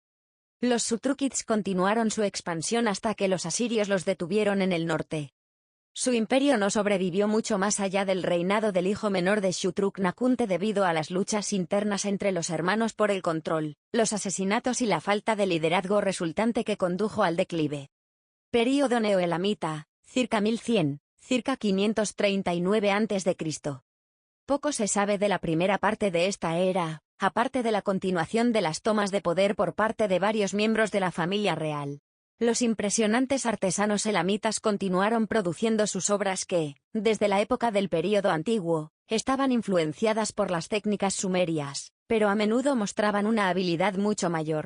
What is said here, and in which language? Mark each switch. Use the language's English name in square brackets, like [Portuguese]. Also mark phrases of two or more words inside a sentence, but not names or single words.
[Spanish] Los Sutrukids continuaron su expansión hasta que los asirios los detuvieron en el norte. Su imperio no sobrevivió mucho más allá del reinado del hijo menor de Shutruk-Nakhunte debido a las luchas internas entre los hermanos por el control, los asesinatos y la falta de liderazgo resultante que condujo al declive. Período neoelamita, circa 1100, circa 539 a.C. Poco se sabe de la primera parte de esta era, aparte de la continuación de las tomas de poder por parte de varios miembros de la familia real. Los impresionantes artesanos elamitas continuaron produciendo sus obras que, desde la época del período antiguo, estaban influenciadas por las técnicas sumerias, pero a menudo mostraban una habilidad mucho mayor.